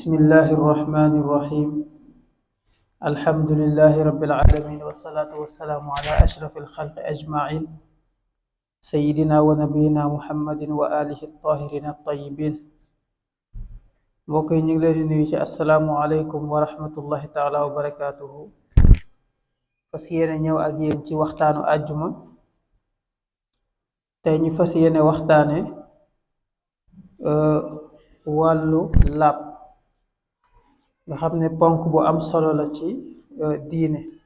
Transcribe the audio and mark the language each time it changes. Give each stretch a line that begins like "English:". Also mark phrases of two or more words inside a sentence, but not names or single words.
Arabic: بسم الله الرحمن الرحيم. الحمد لله رب العالمين والصلاة والسلام على أشرف الخلق أجمعين سيدنا ونبينا محمد وآله الطاهرين الطيبين.
Wolof: mbokk yi ñu ngi leen di nuyu ci
Arabic: السلام عليكم ورحمة الله تعالى وبركاته.
Wolof: fas yéene ñëw ak yéen ci waxtaanu àjjuma. tey ñu fas yéene waxtaane wàllu laab nga xam ne ponk bu am solo la ci diine.